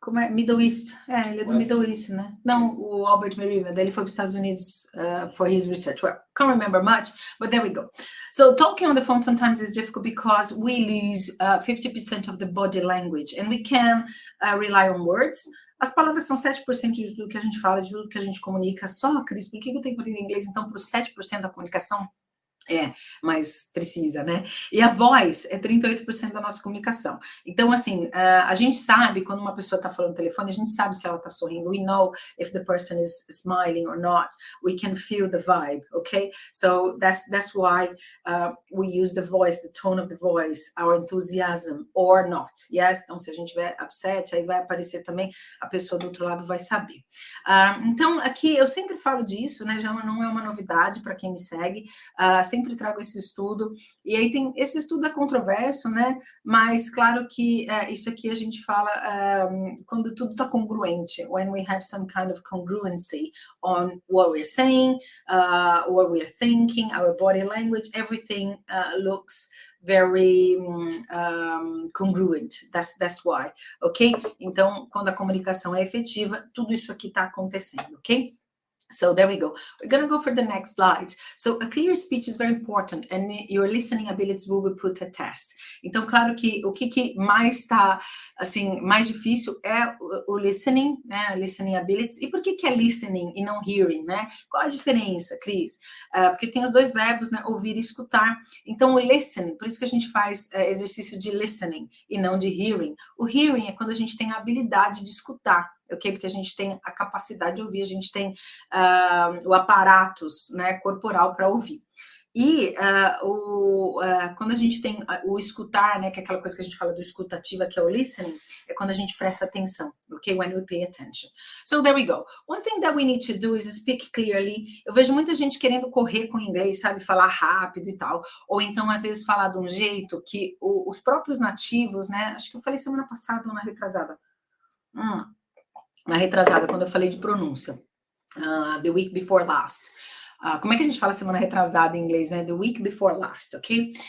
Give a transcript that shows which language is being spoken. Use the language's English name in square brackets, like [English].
[Portuguese] Middle East. Ele é do Middle East, né? Não, o Albert Mehrabian, ele foi para os Estados Unidos [English] for his research. Well, can't remember much, but there we go. So talking on the phone sometimes is difficult because we lose 50% of the body language and we can rely on words. [Portuguese] As palavras são 7% de tudo que a gente fala, de tudo que a gente comunica. Só, Cris, por que eu tenho que aprender inglês, então, para os 7% da comunicação? Mais precisa, né? E a voz é 38% da nossa comunicação. Então, assim, a gente sabe quando uma pessoa está falando no telefone, a gente sabe se ela está sorrindo. [English] We know if the person is smiling or not. We can feel the vibe, okay? So that's why we use the voice, the tone of the voice, our enthusiasm or not. Yes? [Portuguese] Então, se a gente estiver upset, aí vai aparecer também, a pessoa do outro lado vai saber. Então, aqui eu sempre falo disso, né? Já não é uma novidade para quem me segue. Sempre trago esse estudo, e aí esse estudo é controverso, né, mas claro que isso aqui a gente fala quando tudo está congruente, [English] when we have some kind of congruency on what we're saying, what we're thinking, our body language, everything looks very congruent, that's why, [Portuguese] ok? Então, quando a comunicação é efetiva, tudo isso aqui está acontecendo, ok? [English] So there we go. We're going to go for the next slide. So a clear speech is very important and your listening abilities will be put to test. [Portuguese] Então, claro que o que mais está, assim, mais difícil é o listening, né? Listening abilities. E por que é listening e não hearing, né? Qual a diferença, Cris? Porque tem os dois verbos, né? Ouvir e escutar. Então, o listen, por isso que a gente faz exercício de listening e não de hearing. O hearing é quando a gente tem a habilidade de escutar. Ok? Porque a gente tem a capacidade de ouvir, a gente tem o aparatus, né, corporal para ouvir. E quando a gente tem o escutar, né, que é aquela coisa que a gente fala do escutativa, que é o listening, é quando a gente presta atenção, ok? [English] When we pay attention. So there we go. One thing that we need to do is speak clearly. [Portuguese] Eu vejo muita gente querendo correr com o inglês, sabe, falar rápido e tal, ou então às vezes falar de um jeito que os próprios nativos, né, acho que eu falei semana passada ou na retrasada, quando eu falei de pronúncia. [English] The week before last. [Portuguese] Como é que a gente fala semana retrasada em inglês, né? The week before last, ok?